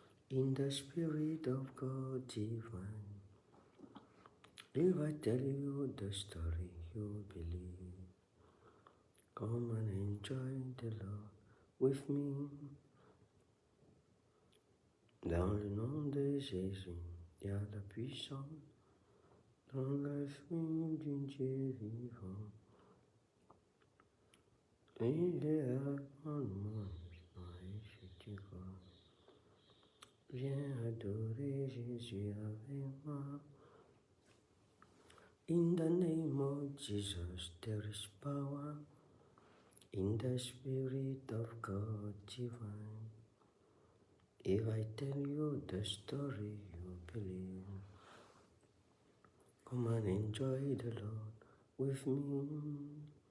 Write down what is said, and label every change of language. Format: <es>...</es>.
<en>In the Spirit of God divine. If I tell you the story, you believe. Come and enjoy the Lord with me.</en> <fr>Dans le nom de Jésus, il y a la puissance. Dans l'esprit du Dieu vivant. Il est avant moi, et je te crois. Viens adorer Jésus avec moi.</fr> <en>In the name of Jesus, there is power. In the Spirit of God divine. If I tell you the story, you believe. Come and enjoy the Lord with me.</en>